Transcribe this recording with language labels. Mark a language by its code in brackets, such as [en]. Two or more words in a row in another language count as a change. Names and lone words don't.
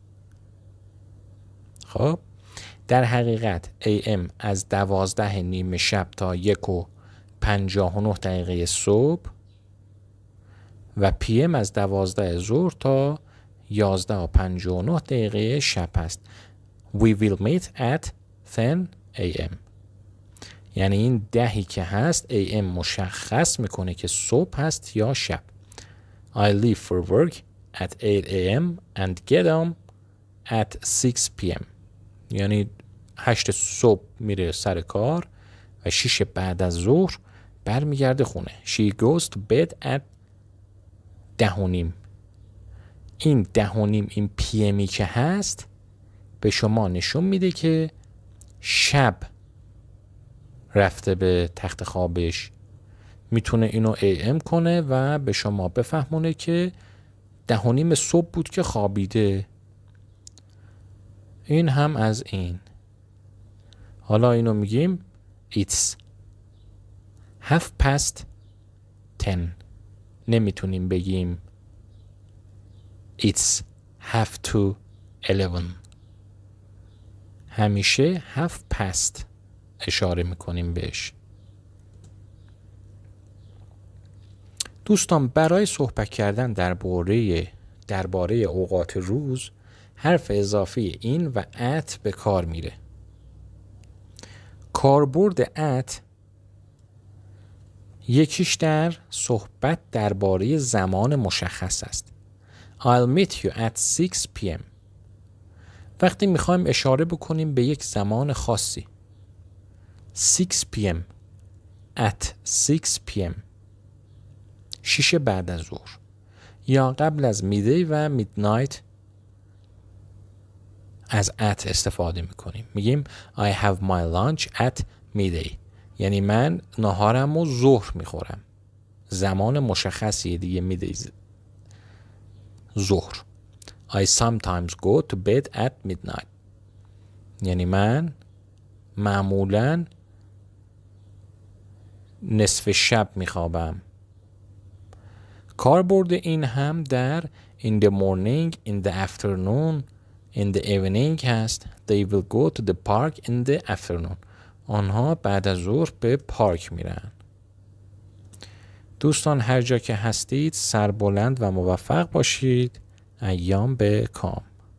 [fa] خب در حقیقت AM از 12 نیم شب تا 1:59 دقیقه صبح و PM از 12 ظهر تا 11:59 دقیقه شب است. [en] We will meet at 10 AM. [fa] یعنی این 10 که هست AM مشخص میکنه که صبح هست یا شب. [en] I leave for work at 8 AM and get home at 6 PM. [fa] یعنی 8 صبح میره سر کار و 6 بعد از ظهر برمیگرده خونه. [en] She goes to bed at 10:30. [fa] این 10:30 این PMی که هست به شما نشون میده که شب رفته به تخت خوابش. میتونه اینو AM کنه و به شما بفهمونه که 10:30 صبح بود که خوابیده. این هم از این. حالا اینو میگیم [en] it's half past 10. [fa] نمیتونیم بگیم [en] it's half to 11. [fa] همیشه [en] half past [fa] اشاره میکنیم بهش. دوستان برای صحبت کردن درباره اوقات روز حرف اضافی این و ات به کار میره. کاربرد ات یکیش در صحبت درباره زمان مشخص است. [en] I'll meet you at 6 p.m. [fa] وقتی میخوایم اشاره بکنیم به یک زمان خاصی 6 p.m. [en] at 6 p.m. [fa] 6 بعد از ظهر یا قبل از میدی و میدنایت از at استفاده میکنیم. [en] میگیم I have my lunch at midday، [fa] یعنی من ناهارم و ظهر میخورم. زمان مشخصیه دیگه، میدی ظهر. [en] I sometimes go to bed at midnight، [fa] یعنی من معمولاً نصف شب میخوابم. کاربرد این هم در [en] in the morning, in the afternoon, in the evening [fa] هست. [en] They will go to the park in the afternoon. [fa] آنها بعد از ظهر به پارک میرن. دوستان هر جا که هستید سربلند و موفق باشید. ایام به کام.